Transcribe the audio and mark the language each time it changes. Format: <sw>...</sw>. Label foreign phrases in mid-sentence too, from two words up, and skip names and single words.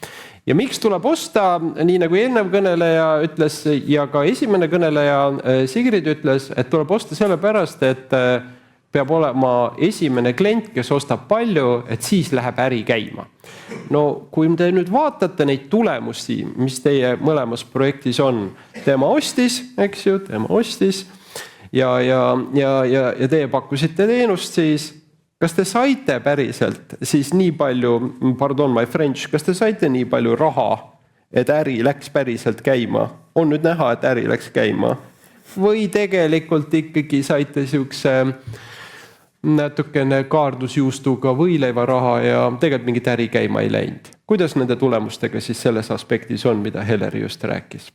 <et>Ja miks tuleb osta, nii nagu eelnev kõneleja ütles ja ka esimene kõneleja Sigrid ütles, et tuleb osta sellepärast, et peab olema esimene klient, kes ostab palju, et siis läheb äri käima. No kui te nüüd vaatate neid tulemusi, mis teie mõlemas projektis on, tema ostis, eks ju, ja teie pakkusite teenust siis kas te saite päriselt siis nii palju,</et> <en>pardon my French,</en> <et>kas te saite nii palju raha, et äri läks päriselt käima? On nüüd näha, et äri läks käima? Või tegelikult ikkagi saite siukse natukene kaardusjuustuga võileiva raha ja tegelikult mingit äri käima ei läinud? Kuidas nende tulemustega siis selles aspektis on, mida Heleri just rääkis?</et>